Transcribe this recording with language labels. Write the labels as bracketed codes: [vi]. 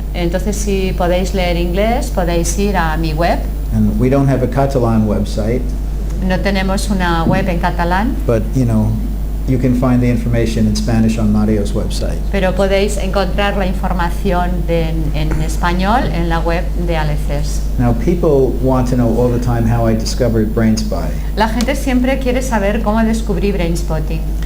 [es] Entonces, si podéis leer inglés, podéis ir a mi web. [en] And we don't have a Catalan website, [es] No tenemos una web en catalán, [en] but you can find the information in Spanish on Mario's website. [es] pero podéis encontrar la información en español en la web de Aleces. [en] Now, people want to know all the time how I discovered Brainspotting. [es] La gente siempre quiere saber cómo descubrí Brainspotting.